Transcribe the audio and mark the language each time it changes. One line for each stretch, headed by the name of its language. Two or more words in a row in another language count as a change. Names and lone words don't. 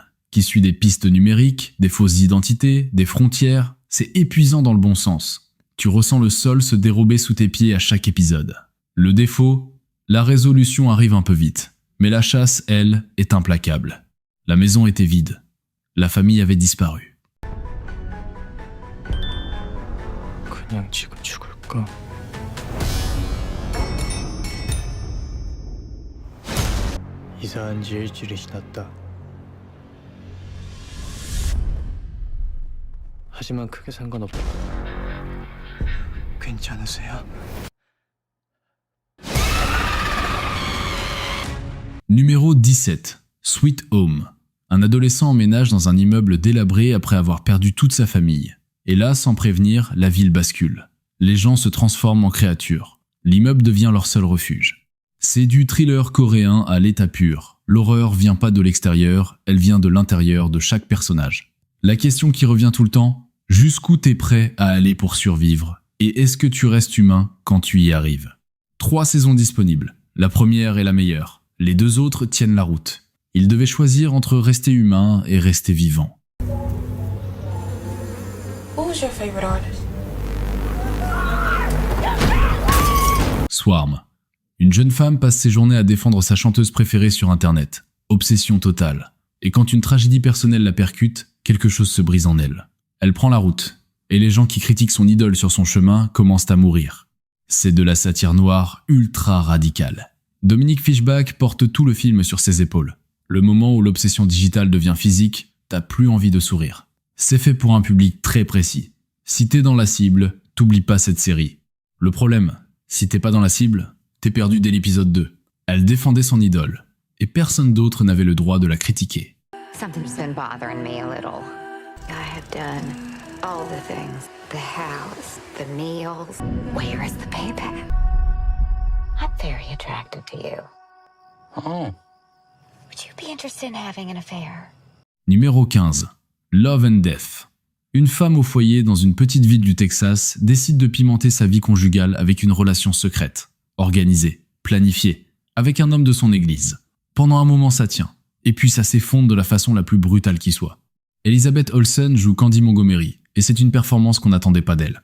French: Qui suit des pistes numériques, des fausses identités, des frontières. C'est épuisant dans le bon sens. Tu ressens le sol se dérober sous tes pieds à chaque épisode. Le défaut, la résolution arrive un peu vite. Mais la chasse, elle, est implacable. La maison était vide. La famille avait disparu.
Korean: 그냥 지금 죽을까? 이사한 지 일주일이 지났다. 하지만 크게 상관없다. 괜찮으세요?
French: Numéro 17. Sweet Home. Un adolescent emménage dans un immeuble délabré après avoir perdu toute sa famille. Et là, sans prévenir, la ville bascule. Les gens se transforment en créatures. L'immeuble devient leur seul refuge. C'est du thriller coréen à l'état pur. L'horreur vient pas de l'extérieur, elle vient de l'intérieur de chaque personnage. La question qui revient tout le temps, jusqu'où t'es prêt à aller pour survivre? Et est-ce que tu restes humain quand tu y arrives? 3 saisons disponibles. La première est la meilleure. Les 2 autres tiennent la route. Il devait choisir entre rester humain et rester vivant.
English: Who's your favorite artist?
French: Swarm. Une jeune femme passe ses journées à défendre sa chanteuse préférée sur Internet. Obsession totale. Et quand une tragédie personnelle la percute, quelque chose se brise en elle. Elle prend la route. Et les gens qui critiquent son idole sur son chemin commencent à mourir. C'est de la satire noire ultra radicale. Dominique Fishback porte tout le film sur ses épaules. Le moment où l'obsession digitale devient physique, t'as plus envie de sourire. C'est fait pour un public très précis. Si t'es dans la cible, t'oublies pas cette série. Le problème, si t'es pas dans la cible, t'es perdu dès l'épisode 2. Elle défendait son idole, et personne d'autre n'avait le droit de la critiquer.
English: Something's been bothering me a little. I have done all the things. The house, the meals. Where is the payback? I'm very attracted to you. Oh. Would you be interested in having an affair?
French: Numéro 15. Love and Death. Une femme au foyer dans une petite ville du Texas décide de pimenter sa vie conjugale avec une relation secrète, organisée, planifiée, avec un homme de son église. Pendant un moment ça tient, et puis ça s'effondre de la façon la plus brutale qui soit. Elizabeth Olsen joue Candy Montgomery, et c'est une performance qu'on n'attendait pas d'elle.